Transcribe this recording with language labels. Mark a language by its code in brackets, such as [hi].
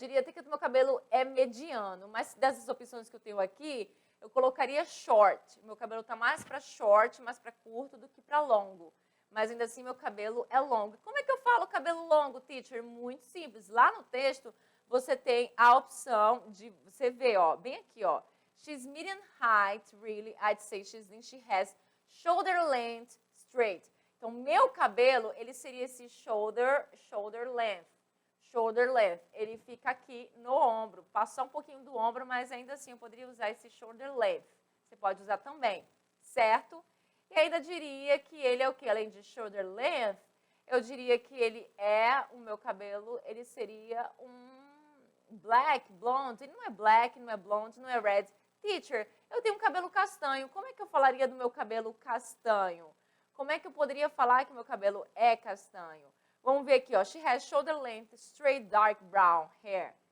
[pt] Eu diria até que o meu cabelo é mediano, mas dessas opções que eu tenho aqui, eu colocaria short. Meu cabelo está mais para short, mais para curto do que para longo. Mas ainda assim meu cabelo é longo. Como é que eu falo cabelo longo, teacher? Muito simples. Lá no texto você tem a opção de, você vê, ó, bem aqui, ó. [en] She's medium height, really, I'd say she has shoulder length straight. [pt] Então, meu cabelo, ele seria esse shoulder length. Shoulder length. Ele fica aqui no ombro. Passar um pouquinho do ombro, mas ainda assim eu poderia usar esse shoulder length. Você pode usar também, certo? E ainda diria que ele é o que? Além de shoulder length, eu diria que ele é, o meu cabelo, ele seria um black, blonde. Ele não é black, não é blonde, não é red. Teacher, eu tenho um cabelo castanho. Como é que eu falaria do meu cabelo castanho? Como é que eu poderia falar que meu cabelo é castanho? Vamos ver aqui, ó. [en] She has shoulder length, straight dark brown hair.